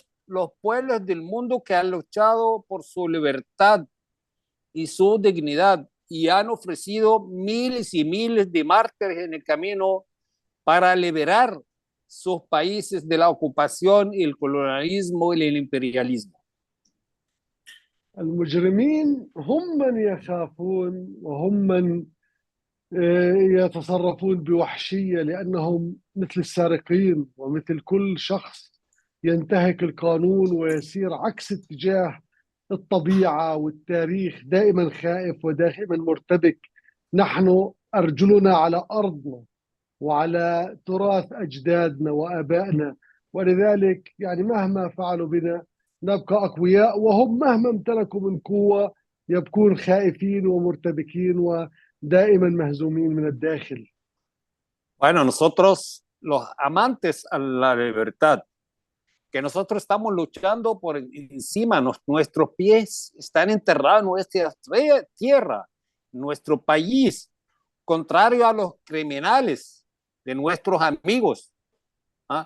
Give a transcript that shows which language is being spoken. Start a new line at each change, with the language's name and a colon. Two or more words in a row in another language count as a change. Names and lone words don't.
Spanish: los pueblos del mundo que han luchado por su libertad y su dignidad y han ofrecido miles y miles de mártires en el camino para liberar sus países de la ocupación y el colonialismo y el imperialismo.
Arabic: المجرمين هم من يخافون وهم من يتصرفون بوحشية، لأنهم مثل السارقين ومثل كل شخص ينتهك القانون ويسير عكس اتجاه الطبيعة والتاريخ، دائما خائف ودائما مرتبك. نحن أرجلنا على أرضنا وعلى تراث أجدادنا وآبائنا، ولذلك يعني مهما فعلوا بنا نبقى أقوياء، وهم مهما امتلكوا من قوة يبقون خائفين ومرتبكين ودائما مهزومين من الداخل.
Spanish: Bueno, nosotros los amantes a la libertad, que nosotros estamos luchando por encima, nuestros pies están enterrados en nuestra tierra, nuestro país, contrario a los criminales de nuestros amigos, ¿ah?